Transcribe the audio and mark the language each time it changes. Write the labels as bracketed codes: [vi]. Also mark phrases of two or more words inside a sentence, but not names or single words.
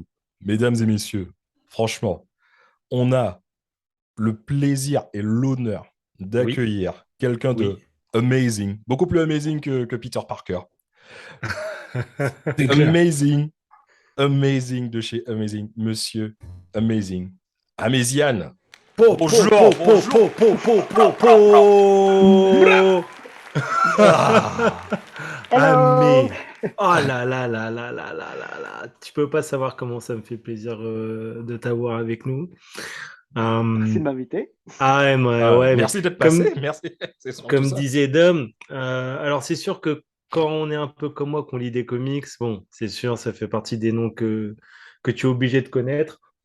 [fr] Mesdames et messieurs, franchement, on a le plaisir et l'honneur Oui, d'accueillir quelqu'un de oui. amazing, beaucoup plus amazing que Peter Parker. C'est clair. Amazing, amazing de chez Amazing, monsieur Amazing. Amaziane. Po, po, po, Bonjour, po, bonjour. po, po, po, po, Bra! po. Ah, [en] Hello! [fr] Amé. Oh là là là là là là là là. Tu peux pas savoir comment ça me fait plaisir de t'avoir avec nous. Merci Euh, de m'inviter. ah ouais, ouais, mais merci d'être passé, comme, merci. C'est surtout comme ça. disait Dom, alors c'est sûr que quand on est un peu comme moi, qu'on lit des comics, bon, c'est sûr, ça fait partie des noms que tu es obligé de connaître.